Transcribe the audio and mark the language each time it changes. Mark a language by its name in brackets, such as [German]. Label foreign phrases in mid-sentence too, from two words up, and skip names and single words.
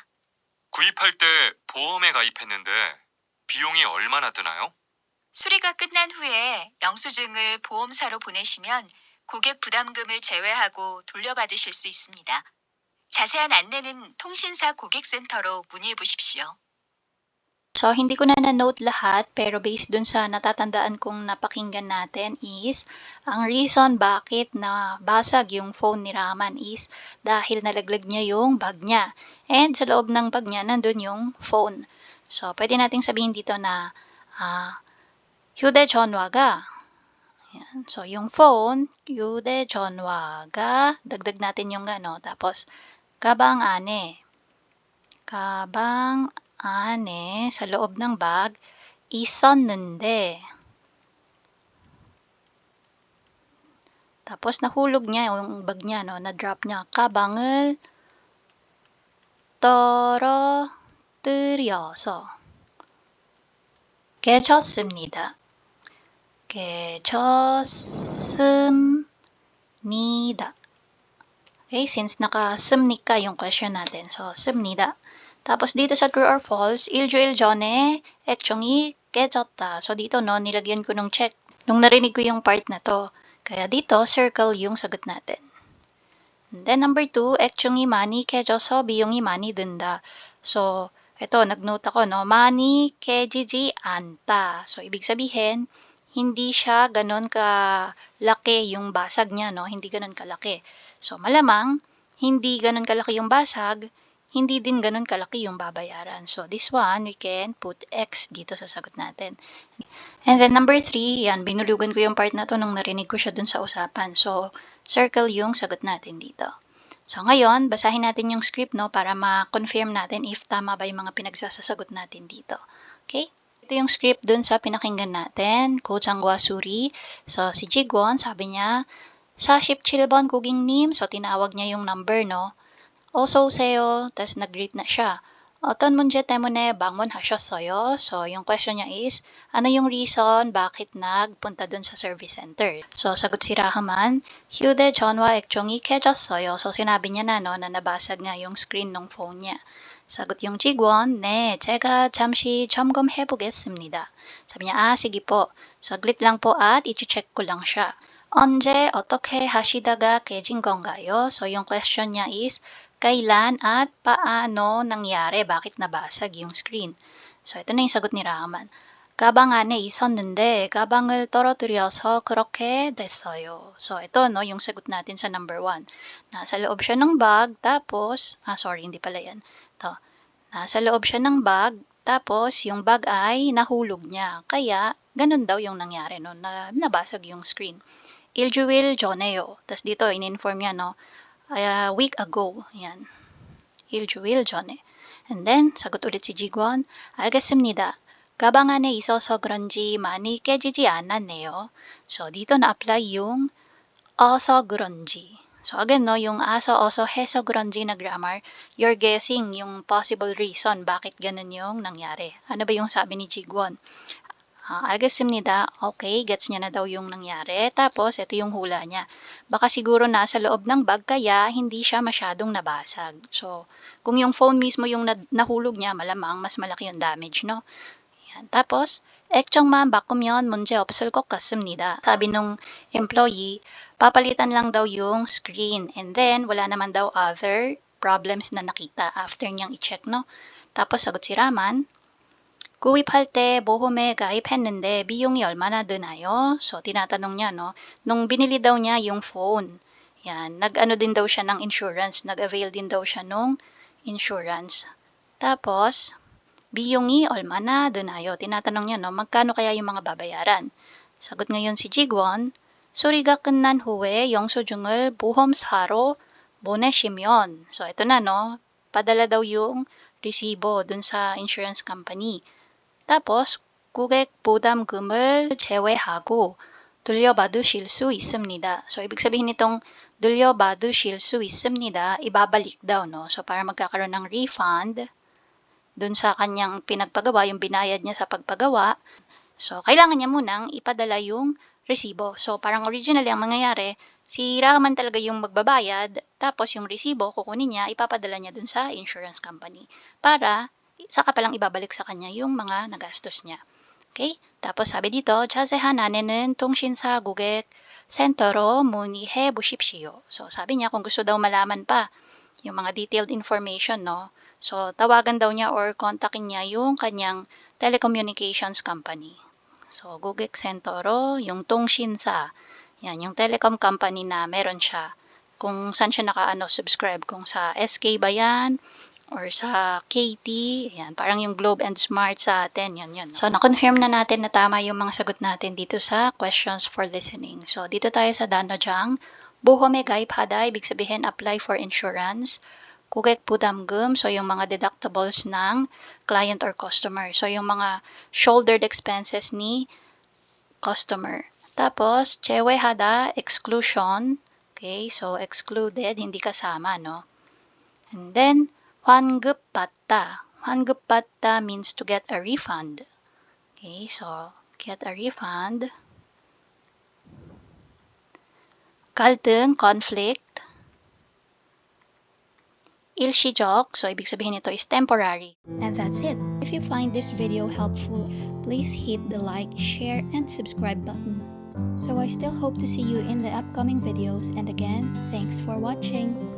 [Korean] 구입할 때 보험에 가입했는데 비용이 얼마나 드나요? 수리가 끝난 후에 영수증을 보험사로 보내시면 고객 부담금을 제외하고 돌려받으실 수 있습니다. 자세한 안내는 통신사 고객센터로 문의해 보십시오. [Filipino] So, hindi ko na na-note lahat, pero based dun sa natatandaan kong napakinggan natin is, ang reason bakit nabasag yung phone ni Rahman is dahil nalaglag niya yung bag niya. And sa loob ng bag niya, nandun yung phone. So, pwede nating sabihin dito na 휴대전화가, yan. So, yung phone, 휴대전화가, dagdag natin yung tapos 가방 안에, 가방 안에, sa loob ng bag, 있었는데, tapos nahulog niya yung bag niya, no, na-drop niya. [Korean] 가방을 떨어뜨려서 깨졌습니다. 깨졌습니다. [Filipino] Okay, since naka-sumnika yung question natin. So, 습니다. Tapos dito sa [English] true or false, [Korean] 일주일 전에 액정이 깨졌다. [Filipino] So, dito, no, nilagyan ko ng check nung narinig ko yung part na to. Kaya dito, circle yung sagot natin. [English] And then, number 2, [Korean] 액정이 많이 깨져서 비용이 많이 든다. [Filipino] So, ito, nag-note ako, no, [Korean] 많이 깨지지 않다. [Filipino] So, ibig sabihin, hindi siya ganon kalaki yung basag niya, no? Hindi ganon kalaki. So, malamang, hindi ganon kalaki yung basag, hindi din ganon kalaki yung babayaran. [English] So, this one, we can put X [Filipino] dito sa sagot natin. [English] And then, [Filipino] number 3, yan, binulugan ko yung part na to nung narinig ko siya dun sa usapan. So, circle yung sagot natin dito. So, ngayon, basahin natin yung script, no, para ma-confirm natin if tama ba yung mga pinagsasagot natin dito. Okay? Ito yung script dun sa pinakinggan natin, Kojangwa Suri. So, si Jigwon, sabi niya, [Korean] 47번 고객님. [Filipino] So, tinawag niya yung number, no? [Korean] 어서 오세요. [Filipino] Tapos nag-greet na siya. [Korean] 어떤 문제 때문에 방문하셨어요? [Filipino] So, yung question niya is, ano yung reason bakit nagpunta dun sa service center? So, sagot si Rahman, [Korean] 휴대전화 액정이 깨졌어요. [Filipino] So, sinabi niya na, no, na nabasag nga yung screen ng phone niya. Sagot yung Jigwon, [Korean] 네, 제가 잠시 점검해 보겠습니다. [Filipino] Sabi niya, sige po. Saglit lang po at i-check ko lang siya. [Korean] 언제 어떻게 하시다가 깨진 건가요? [Filipino] So, yung question niya is, kailan at paano nangyari? Bakit nabasag yung screen? So, ito na yung sagot ni Rahman. [Korean] 가방 안에 있었는데 가방을 떨어뜨려서 그렇게 됐어요. [Filipino] So, ito, no, yung sagot natin sa number 1. Nasa loob siya ng bag, tapos, hindi pala yan. Ito, nasa loob siya ng bag, tapos yung bag ay nahulog niya. Kaya, ganun daw yung nangyari, no, na nabasag yung screen. [Korean] 일주일 전에요. [Filipino] Tapos dito, in-inform niya, no, [English] a week ago. [Filipino] Yan. [Korean] 일주일 전에. [English] And then, [Filipino] sagot ulit si Jigwon, [Korean] 알겠습니다. 가방 안에 있어서 그런지 많이 깨지지 않았네요. [Filipino] So, dito na-apply yung [Korean] 어서 그런지. [Filipino] So, again, no, yung [Korean] 어서 해서 그런지 [Filipino] na grammar, [English] you're guessing [Filipino] yung [English] possible reason [Filipino] bakit ganun yung nangyari. Ano ba yung sabi ni Jigwon? [Korean] 알겠습니다. [Filipino] Okay, gets niya na daw yung nangyari. Tapos, ito yung hula niya. Baka siguro nasa loob ng bag kaya hindi siya masyadong nabasag. So, kung yung phone mismo yung nahulog niya, malamang mas malaki yung damage, no? Yan. Tapos, [Korean] 액정만 바꾸면 문제 없을 것 같습니다. [Filipino] Sabi nung employee, papalitan lang daw yung screen. [English] And then, [Filipino] wala naman daw [English] other problems [Filipino] na nakita after niyang i-check, no? Tapos, sagot si Rahman, [Korean] 구입할 때 보험에 가입했는데 비용이 얼마나 드나요? [Filipino] So, tinatanong niya, no? Nung binili daw niya yung phone, yan, nag-ano din daw siya ng insurance, nag-avail din daw siya nung insurance. Tapos, [Korean] 비용이 얼마나 드나요? [Filipino] Tinatanong niya, no? Magkano kaya yung mga babayaran? Sagot ngayon si Jigwon, [Korean] 수리가 끝난 후에 영수증을 보험사로 보내시면. [Filipino] So, ito na, no? Padala daw yung resibo dun sa [English] insurance company. [Filipino] tapos, [Korean] 고객 부담금을 제외하고 돌려받으실 수 있습니다. [Filipino] So, ibig sabihin nitong [Korean] 돌려받으실 수 있습니다, [Filipino] ibabalik daw, no? So, para magkakaroon ng refund dun sa kanyang pinagpagawa, yung binayad niya sa pagpagawa. So, kailangan niya munang ipadala yung resibo. So, parang originally ang mangyayari, si Rahman talaga yung magbabayad, tapos yung resibo, kukunin niya, ipapadala niya dun sa [English] insurance company [Filipino] para saka palang ibabalik sa kanya yung mga nagastos niya. Okay? Tapos sabi dito, [Korean] 자세한 안내는 통신사 고객 센터로 문의해 보십시오. [Filipino] So sabi niya kung gusto daw malaman pa yung mga [English] detailed information, [Filipino] no? So tawagan daw niya or kontakin niya yung kanyang [English] telecommunications company. [Filipino] So [Korean] 고객 센터로 [Filipino] yung 통신사, yan yung [English] telecom company [Filipino] na meron siya. Kung saan siya subscribe, kung sa SK ba yan, or sa KT, yan, parang yung Globe and Smart sa atin, yan. So, na-confirm na natin na tama yung mga sagot natin dito sa [English] questions for listening. [Filipino] So, dito tayo sa 단어장, [Korean] 보험에 가입하다, [Filipino] ibig sabihin [English] apply for insurance. [Korean] 고객 부담금, [Filipino] so yung mga deductibles ng client or customer. So, yung mga [English] shouldered expenses [Filipino] ni customer. Tapos, 제외하다, exclusion. Okay, so excluded, hindi kasama, no? [English] And then, [Korean] 환급받다. [English] 환급받다 means to get a refund. Okay, so get a refund. [Korean] 갈등, conflict. 일시적, [Filipino] so ibig sabihin nito [English] is temporary. And that's it. If you find this video helpful, please hit the like, share, and subscribe button. So I still hope to see you in the upcoming videos, and again, thanks for watching.